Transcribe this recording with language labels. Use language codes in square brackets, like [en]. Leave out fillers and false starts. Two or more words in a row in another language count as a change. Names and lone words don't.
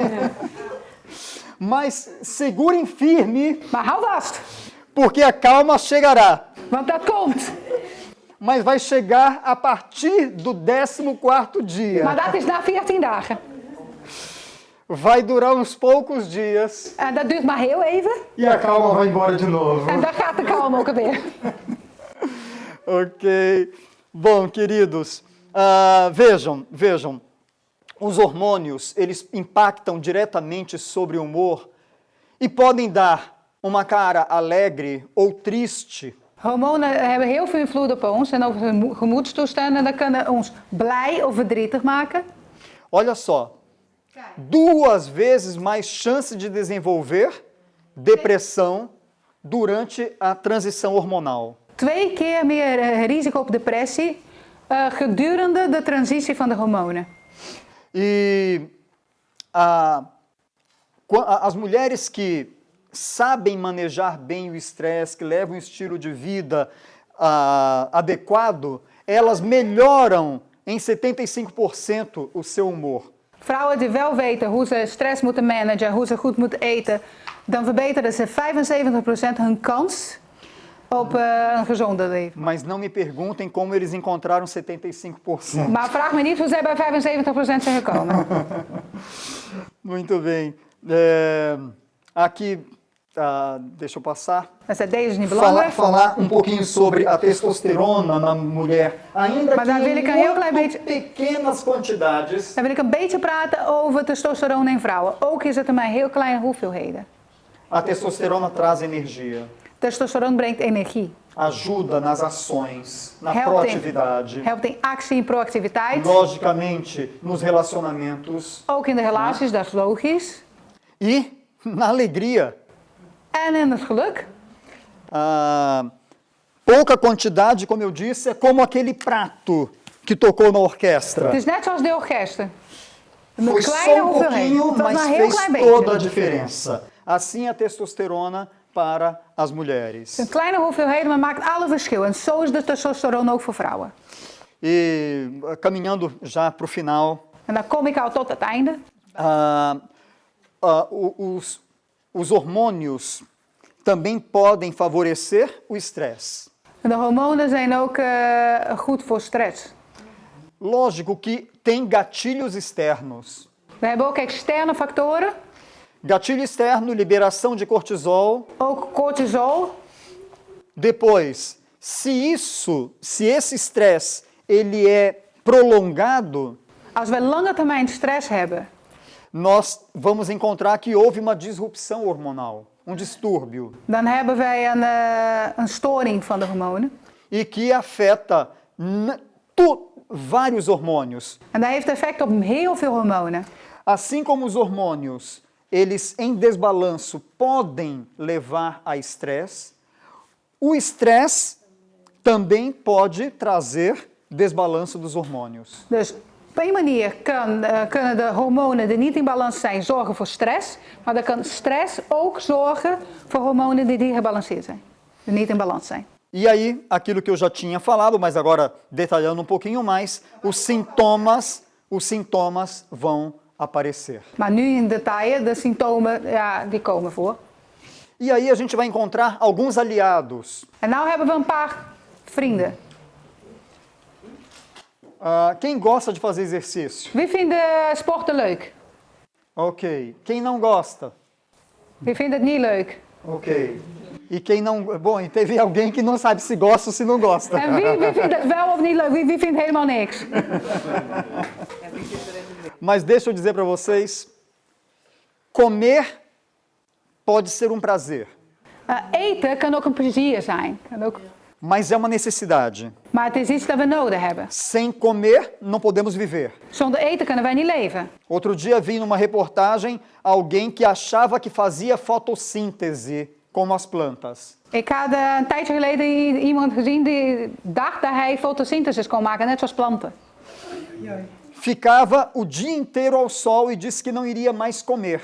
[pt] Mas segurem firme, [nl] Maar hou vast. [pt] porque a calma chegará. [nl] Want dat komt. [pt] Mas vai chegar a partir do 14º dia. [nl] Maar dat is na 14 dagen. [pt] Vai durar uns poucos dias [nl] En dat duurt maar heel even. [pt] e a calma vai embora de novo. [nl] En dan gaat de kalm ook weer. [pt] Ok. Bom, queridos, vejam. Os hormônios, eles impactam diretamente sobre o humor e podem dar uma cara alegre ou triste. [nl] Hormonen hebben heel veel invloed op ons en over de gemoedstoestanden. Dat kunnen ons blij of verdrietig maken. [pt] Olha só, 2 vezes mais chance de desenvolver depressão durante a transição hormonal. [nl] 2 keer meer risico op depressie gedurende de transitie van de hormonen. [pt] E as mulheres que sabem manejar bem o estresse, que levam um estilo de vida adequado, elas melhoram em 75% o seu humor. [nl] Vrouwen die wel weten hoe ze stress moeten managen, hoe ze goed moeten eten, dan verbeteren ze 75% hun kans op een gezonde leven. [pt] Mas não me perguntem como eles encontraram 75%. [nl] Maar vraag me niet hoe zij bij 75% zijn gekomen. [pt] Muito bem. Aqui, deixa eu passar. [nl] Deze is niet belangrijk. [pt] Falar um pouquinho sobre a testosterona na mulher. Ainda [nl] Maar [pt] que [nl] daar wil ik een heel klein beetje- [pt] pequenas quantidades. [nl] Dan wil ik een beetje praten over testosteron in vrouwen. Ook is het in maar heel kleine hoeveelheden. [pt] A testosterona traz energia. [nl] Testosteron brengt energie. [pt] Ajuda nas ações, na [nl] Helpt [pt] proatividade. [nl] Helpt in actie en proactiviteit. [pt] Logicamente, nos relacionamentos. [nl] Ook in de relaties, dat is logisch. [pt] E na alegria. [nl] En in het geluk. [pt] Pouca quantidade, como eu disse, é como aquele prato que tocou na orquestra. [nl] Het is net zoals de orkesten. Een [pt] Foi [nl] kleine [pt] só um [nl] hoeveelheid. [pt] pouquinho, [nl] Het was [pt] mas [nl] maar heel [pt] fez [nl] klein [pt] toda a [nl] beetje. [pt] diferença. Assim a testosterona para as mulheres. [nl] Een kleine hoeveelheid, maar maakt alle verschil. En zo is de testosteron ook voor vrouwen. [pt] E caminhando já para o final, [nl] En dan kom ik al tot het einde. [pt] os hormônios também podem favorecer o estresse. [nl] De hormonen zijn ook goed voor stress. [pt] Lógico que tem gatilhos externos. [nl] We hebben ook externe factoren. [pt] Gatilho externo, liberação de cortisol. [nl] Ook cortisol. [pt] Depois, se esse estresse ele é prolongado, [nl] Als we lange termijn stress hebben, [pt] nós vamos encontrar que houve uma disrupção hormonal, um distúrbio, [nl] dan hebben wij een storing van de hormonen. [pt] e que afeta vários hormônios. [nl] En dat heeft effect op heel veel hormonen. [pt] Assim como os hormônios, eles em desbalanço podem levar a estresse, o estresse também pode trazer desbalanço dos hormônios. [nl] Dus op een manier kunnen de hormonen die niet in balans zijn zorgen voor stress. Maar dan kan stress ook zorgen voor hormonen die gebalanceerd zijn. Die niet in balans zijn. [pt] E aí, aquilo que eu já tinha falado, mas agora detalhando um pouquinho mais, os sintomas vão aparecer. [nl] Maar nu in detail, de symptomen, ja, die komen voor. [pt] E aí a gente vai encontrar alguns aliados. [nl] En nou hebben we een paar vrienden. [pt] Quem gosta de fazer exercício? [nl] Wie vindt sporten leuk? [pt] Ok. Quem não gosta? [nl] Wie vindt het niet leuk? [pt] Ok. E quem não... Bom, e teve alguém que não sabe se gosta ou se não gosta. [nl] En wie vindt het wel of niet leuk? Wie vindt helemaal niks? [pt] Mas deixa eu dizer para vocês, comer pode ser um prazer, [nl] Eten kan ook een plezier zijn. [pt] mas é uma necessidade. [nl] Maar het is iets dat we nodig hebben. [pt] Sem comer, não podemos viver. [nl] Zonder eten kunnen wij niet leven. [pt] Outro dia vi numa reportagem alguém que achava que fazia fotossíntese como as plantas. [nl] Ik had een tijdje geleden iemand gezien die dacht dat hij fotosynthesis kon maken, net zoals planten. [pt] Ficava o dia inteiro ao sol e disse que não iria mais comer.